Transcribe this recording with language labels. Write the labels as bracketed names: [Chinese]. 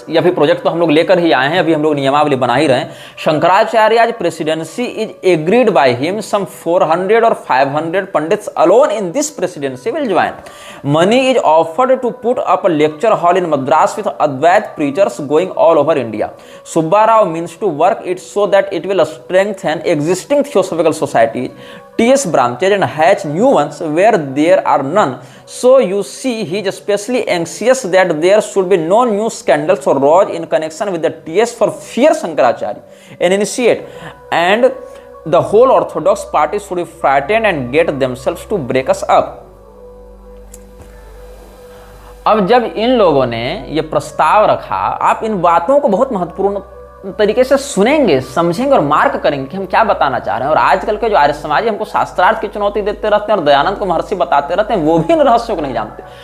[Hindi] ये अभी प्रोजेक्ट तो हम लोग लेकर ही आए हैं, अभी हम लोग नियमावली बना ही रहे हैं। [English] Shankaracharya presidency is agreed by him, some 400 और 500 pandits alone in this presidency will join. Money is offered to put up a lecture hall in Madras with Advaita preachers going all over India. Subba Rao means to work it so that it will strengthen existing Theosophical societies, TS branches and hatch new ones where there are none. So you see, he is especially anxious that there should be no new scandals or rows in connection with the TS for fear Shankaracharya and initiate, and the whole Orthodox party should be frightened and get themselves to break us up. [Hindi] अब जब इन लोगों ने ये प्रस्ताव रखा, आप इन बातों को बहुत महत्वपूर्ण तरीके से सुनेंगे, समझेंगे और मार्क करेंगे कि हम क्या बताना चाह रहे हैं। और आजकल के जो आर्य समाजी हमको शास्त्रार्थ की चुनौती देते रहते हैं और दयानंद को महर्षि बताते रहते हैं, वो भी इन रहस्यों को नहीं जानते।